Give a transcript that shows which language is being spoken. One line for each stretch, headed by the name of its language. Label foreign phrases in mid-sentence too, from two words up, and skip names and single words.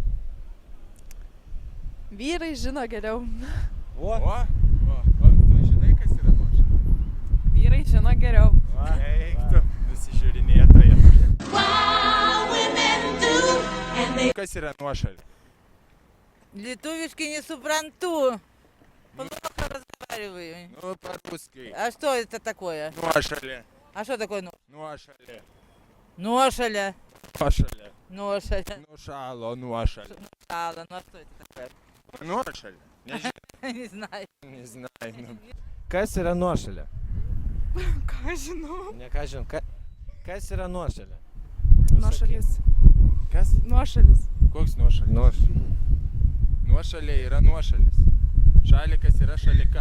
Lithuanian: Vyrai žino geriau. O, tu žinai, kas yra nuošalė? Vyrai žino geriau. Eik tu, nusižiūrinėtoja. Kas yra nuošalė? lietuviškai nesuprantu.
Russian: Плохо разговариваю. Nu, по-русски. А что это такое?
Lithuanian: Nuošalė.
Russian: А что такое
Lithuanian: Nuošalė.
Russian: ношаля?
Lithuanian: Nuošalė.
Russian: Ношаля.
Lithuanian: Nušalo nuošalė.
Russian: Шала. Ну а что это такое?
Lithuanian: Nuošalė. Nežinau.
Russian: Не знаю.
Lithuanian: Nežinau. Kas yra nuošalė? Ką žinau? Ne, ką žinom. Kas yra nuošalė? Nuošalis. Kas? Nuošalis. Koks nuošalis? Nuošalė. Nuošalė yra nuošalis. Šalikas yra šalika.